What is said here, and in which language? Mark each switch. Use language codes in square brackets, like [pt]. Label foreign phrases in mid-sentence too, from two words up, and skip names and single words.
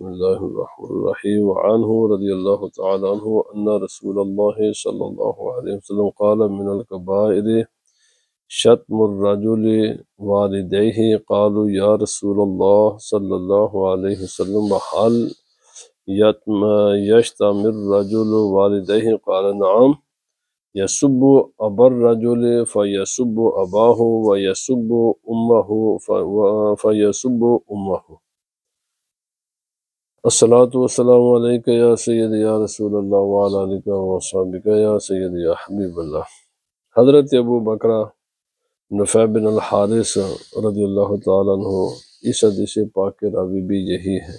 [ar] الله الرحمن الرحيم وعنه رضي الله تعالى عنه أن رسول الله صلى الله عليه وسلم قال من الكبائر شتم الرجل والديه قالوا يا رسول الله صلى الله عليه وسلم هل يشتم الرجل والديه قال نعم یسب ابا الرجل فیسب اباہ ویسب امہ فیسب امہ۔ الصلاۃ والسلام علیک یا سیدی یا رسول اللہ وعلی آلک وصحبک یا سیدی یا حبیب اللہ۔ [ur] حضرت ابو بکرہ نفع بن الحارث [ar] رضی اللہ تعالیٰ عنہ [ur] اس حدیث پاک کے راوی بھی یہی ہیں۔